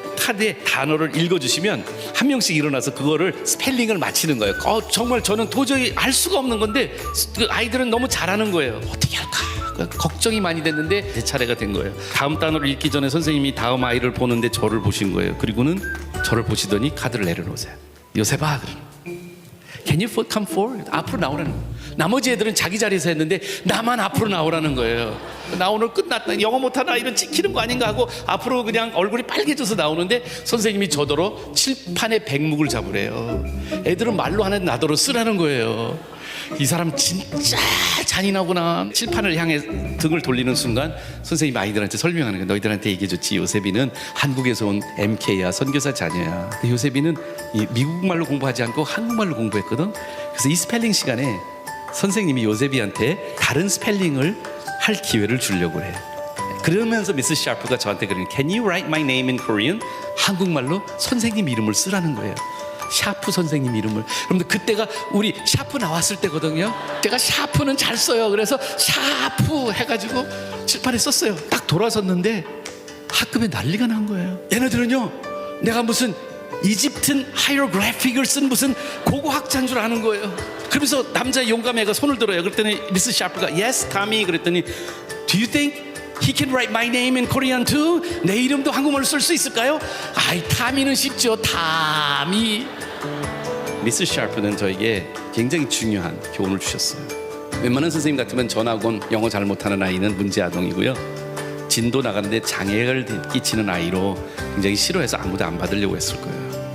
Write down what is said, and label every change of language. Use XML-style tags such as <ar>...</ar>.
<ko>카드에 단어를 읽어주시면 한 명씩 일어나서 그거를 스펠링을 맞히는 거예요. 정말 저는 도저히 알 수가 없는 건데 그 아이들은 너무 잘하는 거예요. 어떻게 할까? 걱정이 많이 됐는데 제 차례가 된 거예요. 다음 단어를 읽기 전에 선생님이 다음 아이를 보는데 저를 보신 거예요. 그리고는 저를 보시더니 카드를 내려놓으세요.</ko> <en>요셉아, Can you come forward?</en> <ko>앞으로 나오라는 거예요. 나머지 애들은 자기 자리에서 했는데 나만 앞으로 나오라는 거예요. 나 오늘 끝났다, 영어 못하는 아이는 찍히는 거 아닌가 하고 앞으로 그냥 얼굴이 빨개져서 나오는데 선생님이 저더러 칠판에 백묵을 잡으래요. 애들은 말로 하는 나더러 쓰라는 거예요. 이 사람 진짜 잔인하구나. 칠판을 향해 등을 돌리는 순간 선생님이 아이들한테 설명하는 거예요. 너희들한테 얘기해줬지, 요셉이는 한국에서 온 MK야, 선교사 자녀야. 요셉이는 미국말로 공부하지 않고 한국말로 공부했거든. 그래서 이 스펠링 시간에 선생님이 요셉이한테 다른 스펠링을 할 기회를 주려고 해요. 그러면서 미스 샤프가 저한테 그러는,</ko> <en>Can you write my name in Korean?</en> <ko>한국말로 선생님 이름을 쓰라는 거예요. 샤프 선생님 이름을. 그런데 그때가 우리 샤프 나왔을 때거든요. 제가 샤프는 잘 써요. 그래서 샤프 해가지고 칠판에 썼어요. 딱 돌아섰는데 학급에 난리가 난 거예요. 얘네들은요, 내가 무슨 이집트 하이로그래픽을 쓴 무슨 고고학자인 줄 아는 거예요. 그러면서 남자 용감한 애가 손을 들어요. 그랬더니 미스 샤프가</ko> <en>Yes, Tommy.</en> <ko>그랬더니</ko> <en>Do you think he can write my name in Korean too?</en> <ko>내 이름도 한국말로 쓸 수 있을까요? 아이, 타미는 쉽죠. 타미. 미스 샤프는 저에게 굉장히 중요한 교훈을 주셨어요. 웬만한 선생님 같으면 전학원 영어 잘 못하는 아이는 문제 아동이고요, 진도 나가는데 장애를 끼치는 아이로 굉장히 싫어해서 아무도 안 받으려고 했을 거예요.</ko>